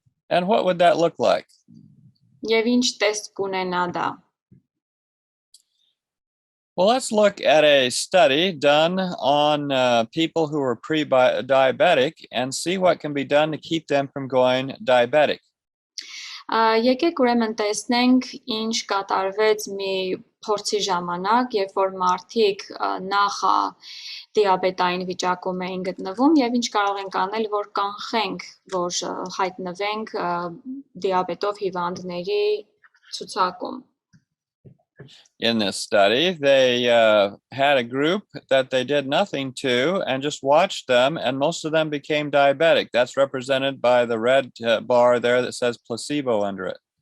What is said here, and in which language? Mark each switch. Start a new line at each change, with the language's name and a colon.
English: And what would that look like?
Armenian: եւ ինչ տեսք կունենա դա
English: Well, let's look at a study done on people who are pre-diabetic and see what can be done to keep them from going diabetic.
Armenian: Եկեք ուրեմն տեսնենք ինչ կատարվեց մի փորձի ժամանակ, երբ որ մարդիկ նախ դիաբետային վիճակում էին գտնվում եւ ինչ կարող ենք անել, որ կանխենք, որ հայտնվենք դիաբետով հիվանդների ցուցակում.
English: In this study, they had a group that they did nothing to and just watched them, and most of them became diabetic. That's represented by the red bar there that says placebo under it.